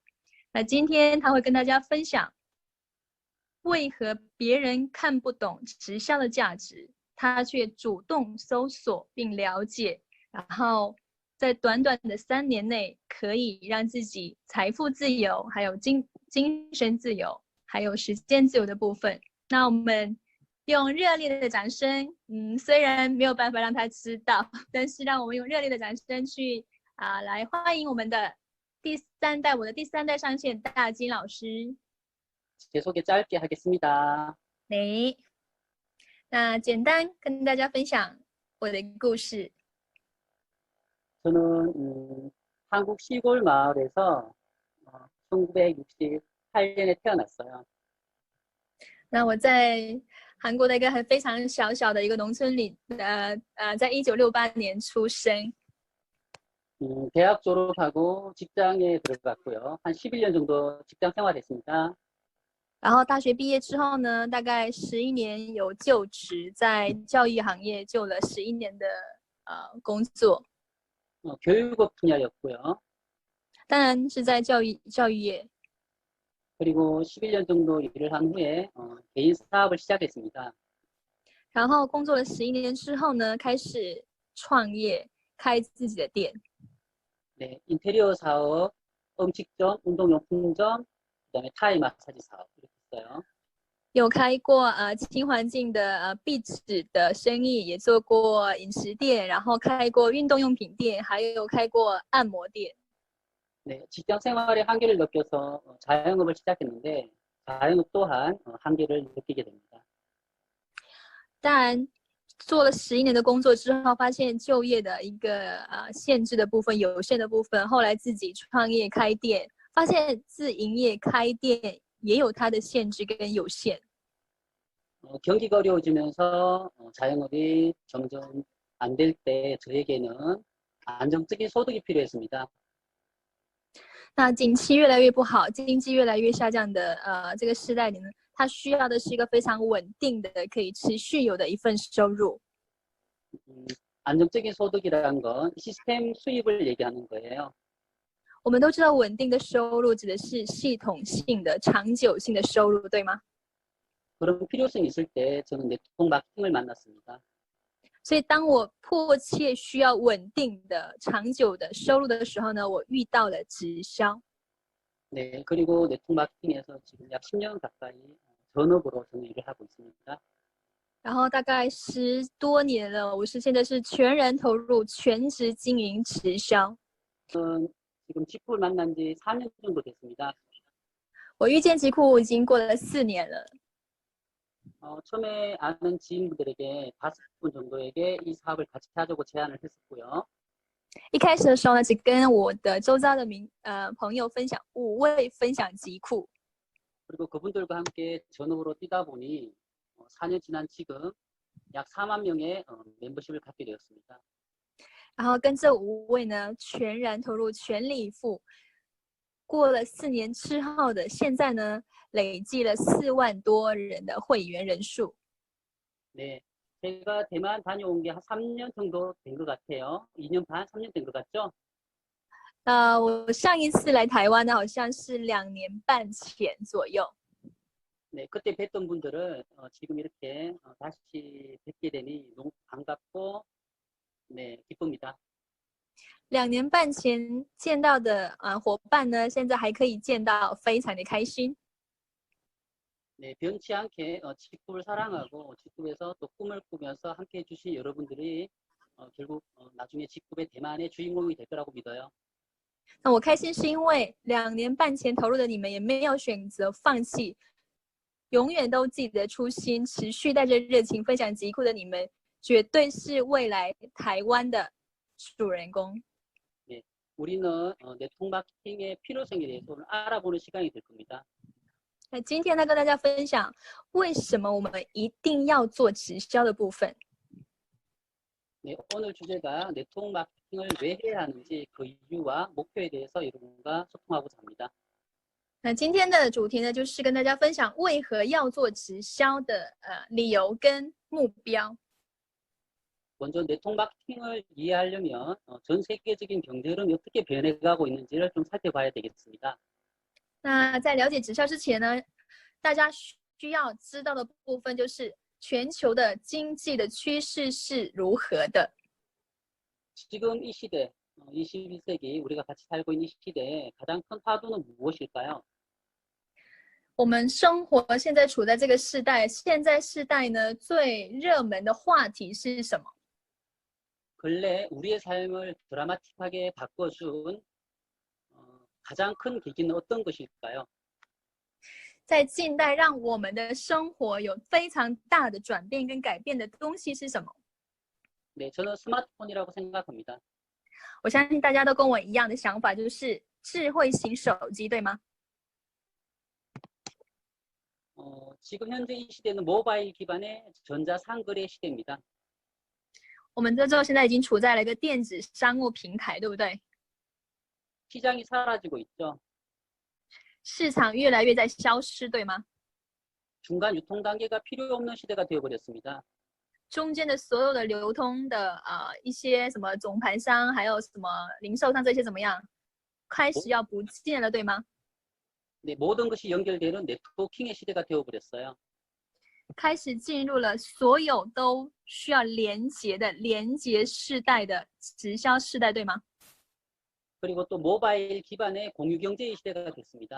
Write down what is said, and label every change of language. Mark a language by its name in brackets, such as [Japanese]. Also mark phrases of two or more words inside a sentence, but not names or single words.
[Chinese] 那今天他会跟大家分享，为何别人看不懂直销的价值，他却主动搜索并了解，然后在短短的3年内可以让自己财富自由，还有精神自由，还有时间自由的部分。那我们用热烈的掌声，虽然没有办法让他知道，但是让我们用热烈的掌声去来欢迎我们的我的第3代上线大金老师。 [Korean] 제 소개 짧게 하겠습니다. 네. [Chinese] 那简单跟大家分享我的故事。 [Korean] 저는 한국 시골 마을에서 1968년에 태어났어요. [Chinese] 那我在韩国的一个非常小小的一个农村里，在1968年出生。 [Korean] 대학 졸업하고 직장에 들어갔고요. 한 11년 정도 직장 생활했습니다. [Chinese] 然后大学毕业之后呢，大概11年有就职，在教育行业就了11年的工作。 [Korean] 교육업 분야였고요. [Chinese] 当然是在教育业。 [Korean] 그리고 11년 정도 일을 한 후에 개인 사업을 시작했습니다. [Chinese] 然后工作了11年之后呢，开始创业，开自己的店。 [Korean] 네, 인테리어 사업, 음식점, 운동용품점, 그다음에 타이 마사지 사업 이렇게 했어요. [Chinese] 有开过轻环境的壁纸的生意，也做过饮食店，然后开过运动用品店，还有开过按摩店。 [Korean] 네, 직장 생활의 한계를 느껴서 자영업을 시작했는데 자영업 또한 한계를 느끼게 됩니다. [Chinese] 当然，做了11年的工作之后，发现就业的一个限制的部分、有限的部分。后来自己创业开店，发现自营业开店也有它的限制跟有限。 [Korean] 경기가 어려워지면서 자영업이 점점 안 될 때 저에게는 안정적인 소득이 필요했습니다. [Chinese] 那景气越来越不好，经济越来越下降的这个时代里呢，它需要的是一个非常稳定的、可以持续有的一份收入。 [Korean] 안정적인 소득이라는 건 시스템 수입을 얘기하는 거예요. [Chinese] 我们都知道，稳定的收入指的是系统性的、长久性的收入，对吗？ [Korean] 그런 필요성이 있을 때 저는 네트워크 마케팅을 만났습니다. [Chinese] 所以，当我迫切需要稳定的、长久的收入的时候呢，我遇到了直销。 [Korean] 네, 그리고 네트워크 마케팅에서 지금 약 10년 가까이 전업으로 저는 일을 하고 있습니다. [Chinese] 然后大概10多年了，我现在是全然投入、全职经营直销。 [Korean] 지금 직구를 만난 지 4년 정도 됐습니다. [Chinese] 我遇见极酷已经过了4年了。 [Korean] 처음에 아는 지인분들에게 5분 정도에게 이 사업을 같이 하자고 제안을 했었고요. [Chinese] 一开始的时候呢，只跟我的周遭的朋友分享，5位分享极酷。 [Korean] 그리고 그분들과 함께 전업으로 뛰다 보니 4년 지난 지금 약 4만 명의 멤버십을 갖게 되었습니다. [Chinese] 然后跟这5位呢，全然投入、全力以赴。过了4年之后的现在呢，累计了4万多人的会员人数。 [Korean] 네, 제가 대만 다녀온 게 한 3년 정도 된 것 같아요. 2년 반, 3년 된 것 같죠? [Chinese] 我上一次来台湾呢，好像是2年半前左右。 [Korean] 네, 그때 뵀던 분들을 지금 이렇게 다시 뵙게 되니 너무 반갑고 네, 기쁩니다. [Chinese] 2 年半前见到的伙伴呢，现在还可以见到，非常的开心。 [Korean] 네, 변치 않게 직구를 사랑하고 직구에서 또 꿈을 꾸면서 함께 해주신 여러분들이 결국 나중에 직구의 대만의 주인공이 될 거라고 믿어요. [Chinese] 那我开心是因为2年半前投入的你们也没有选择放弃，永远都记得初心，持续带着热情分享极酷的你们，绝对是未来台湾的主人公。 [Korean] 네, 우리는 네트워크 마케팅의 필요성에 대해서 오늘 알아보는 시간이 될 겁니다. [Chinese] 那今天呢，跟大家分享为什么我们一定要做直销的部分。 [Korean] 네, 오늘 주제가 네트워크 마케팅을 왜 해야 하는지 그 이유와 목표에 대해서 여러분과 소통하고자 합니다. [Chinese] 那今天的主题呢，就是跟大家分享为何要做直销的理由跟目标。 [Korean] 먼저 네트워크 마케팅을 이해하려면 전 세계적인 경제 흐름이 어떻게 변해가고 있는지를 좀 살펴봐야 되겠습니다. [Chinese] 那在了解直销之前呢，大家需要知道的部分就是全球的经济的趋势是如何的。 [Korean] 지금 이 시대, 21세기 우리가 같이 살고 있는 이 시대에 가장 큰 화두는 무엇일까요? [Chinese] 我们生活现在处在这个时代，现在世代呢最热门的话题是什么？ [Korean] 근래 우리의 삶을 드라마틱하게 바꿔준 가장 큰 계기는 어떤 것일까요? [Chinese] 在近代让我们的生活有非常大的转变跟改变的东西是什么？ [Korean] 네, 저는 스마트폰이라고 생각합니다. [Chinese] 我相信大家都跟我一样的想法，就是智慧型手机，对吗？ [Korean] 지금 현재 이 시대는 모바일 기반의 전자상거래 시대입니다. [Chinese] 我们这现在已经处在了一个电子商务平台，对不对？ [Korean] 시장이 사라지고 있죠. [Chinese] 市场越来越在消失，对吗？ [Korean] 중간 유통 단계가 필요 없는 시대가 되어버렸습니다. [Chinese] 中间的所有的流通的一些什么总盘商，还有什么零售商这些怎么样，开始要不见了，对吗？ [Korean] 네, 모든 것이 연결되는 네트워킹의 시대가 되어버렸어요. [Chinese] 开始进入了所有都需要连接的连接世代的直销世代，对吗？ [Korean] 그리고 또 모바일 기반의 공유 경제의 시대가 됐습니다.